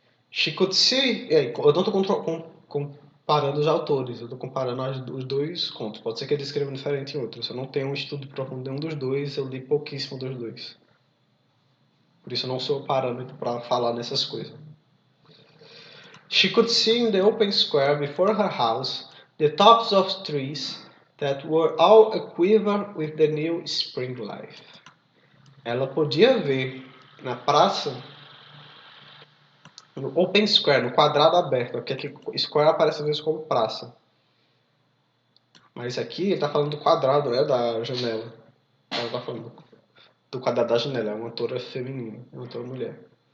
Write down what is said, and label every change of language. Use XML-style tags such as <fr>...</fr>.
<en>She could see...</en> <pt>eu não estou comparando os autores, eu estou comparando os dois contos. Pode ser que ele escreva diferente em outros. Eu não tenho um estudo profundo de um dos dois, eu li pouquíssimo dos dois. Por isso eu não sou parâmetro para falar nessas coisas.</pt> <en>She could see in the open square before her house the tops of trees that were all aquiver with the new spring life.</en> <pt>Ela podia ver na praça, no</pt> <en>open square,</en> <pt>no quadrado aberto, porque aqui square aparece às vezes como praça. Mas aqui ele está falando do quadrado, né, da janela. Ela está falando do quadrado da janela, é uma autora feminina, é uma autora mulher.</pt>